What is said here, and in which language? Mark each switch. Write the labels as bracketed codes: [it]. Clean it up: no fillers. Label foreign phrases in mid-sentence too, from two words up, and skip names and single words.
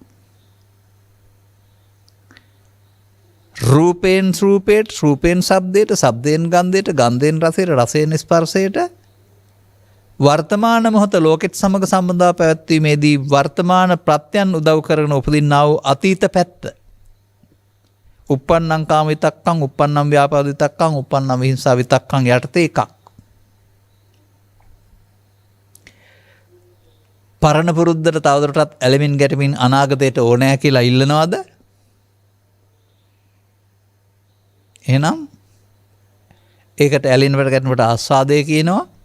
[si] රූපයෙන් රූපයට, රූපයෙන් ශබ්දයට, ශබ්දයෙන් ගන්ධයට, ගන්ධයෙන් රසයට, රසයෙන් ස්පර්ශයට වර්තමාන මොහොත ලෝකෙත් සමග සම්බන්ධව පැවැත්වීමේදී වර්තමාන ප්‍රත්‍යයන් උදව් කරගෙන උපදින්නා වූ අතීත පැත්ත. [pi] uppannam කාම විතක්කං, uppannam ව්‍යාපාද විතක්කං, uppannam විහිංසා විතක්කං [si] යටතේ එකක්. පරණ පුරුද්දට තවදුරටත් ඇලෙමින් ගැටෙමින් අනාගතයට ඕනෑ කියලා ඉල්ලනවද? එහෙනම් ඒකට ඇලෙනවට ගැටෙනවට ආස්වාදය කියනවා.